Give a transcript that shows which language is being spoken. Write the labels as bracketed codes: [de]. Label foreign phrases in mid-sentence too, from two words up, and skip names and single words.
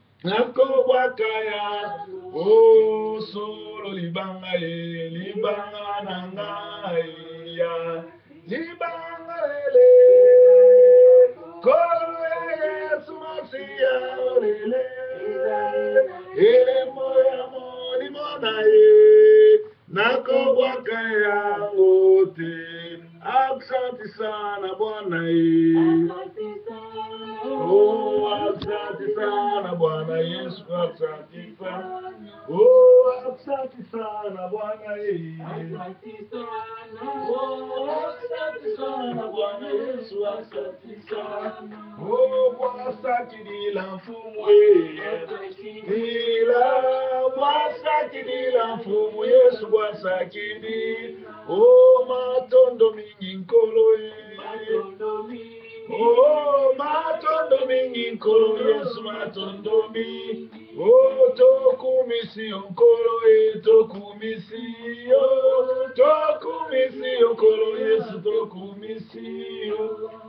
[ln] Nakobwaka ya, oh, solo libanga ye, libanga na ngai ya, libanga lele. Kombo ya Yesu Masiya lele. Elembo ya molimo na ye. Nakobwaka yango te. [sw] Asante sana Bwana ye. Oh, asante sana Bwana Yesu, asante sana. Oh, asante sana Bwana ye. Oh, asante sana Bwana Yesu, asante sana. Oh, Bwana asante la mfumu ye. Ila, Bwana asante la mfumu Yesu, Bwana asante. [ln] Oh, matondo mingi Nkolo ye. Oh, matondo mingi Nkolo Yesu, matondo mingi. Oh, tokumisi Nkolo ye, tokumisi yo. Tokumisi Nkolo Yesu, tokumisi yo.